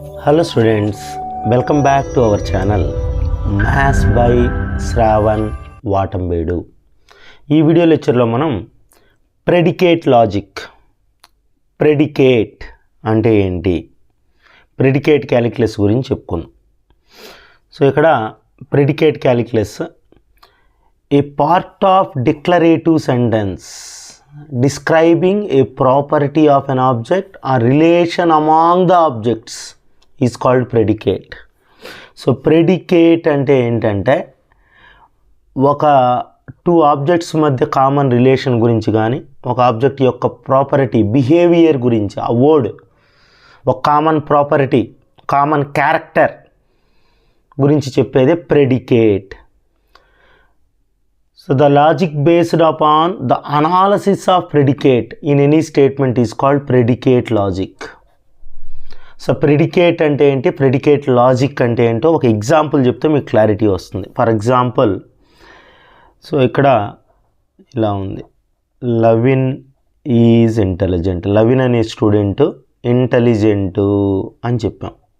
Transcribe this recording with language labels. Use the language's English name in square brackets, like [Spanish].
[English] Hello students, welcome back to our channel Maths by Shravan Vatambedu. [Telugu] ఈ video లెక్చర్లో మనం predicate logic, predicate అంటే ఏంటి, ప్రెడికేట్ క్యాలిక్యులస్ గురించి చెప్పుకుందాం. [English] So ఇక్కడ predicate calculus a part of declarative sentence describing a property of an object or relation among the objects is called predicate. [Telugu] So predicate అంటే ఏంటంటే ఒక టూ ఆబ్జెక్ట్స్ మధ్య common relation గురించి కానీ ఒక ఆబ్జెక్ట్ యొక్క ప్రాపర్టీ బిహేవియర్ గురించి, ఆ వర్డ్ ఒక కామన్ ప్రాపర్టీ కామన్ క్యారెక్టర్ గురించి చెప్పేదే predicate. [English] So the logic based upon the analysis of predicate in any statement is called predicate logic. [Telugu] So predicate అంటే ఏంటి, ప్రెడికేట్ లాజిక్ అంటే ఏంటో ఒక ఎగ్జాంపుల్ చెప్తే మీకు క్లారిటీ వస్తుంది. [English] for example, so [Telugu] ఇక్కడ ఇలా ఉంది, [English] Lavin is intelligent. [Telugu] లవిన్ అనే స్టూడెంట్ ఇంటెలిజెంటు అని చెప్పాం.